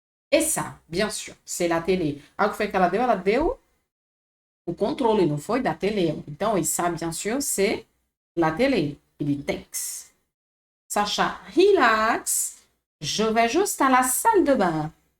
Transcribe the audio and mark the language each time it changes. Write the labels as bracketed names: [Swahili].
[French] Et ça, bien sûr, c'est la télé. [Portuguese] Aí o que foi que ela deu? Ela deu o controle, não foi? Da télé. Então, [French] et ça, bien sûr, c'est la télé. Il thanks. Sacha, relax. Je vais juste à la salle de bain.